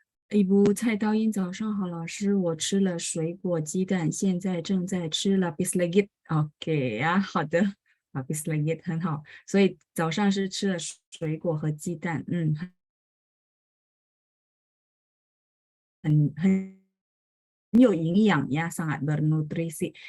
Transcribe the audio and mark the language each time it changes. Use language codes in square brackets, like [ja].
[zh] Ibu 蔡道英早上好，老师，我吃了水果鸡蛋，现在正在吃 lapis legit. OK 呀，好的 lapis legit 很好。所以早上是吃了水果和鸡蛋，很有营养ya, [id] sangat bernutrisi.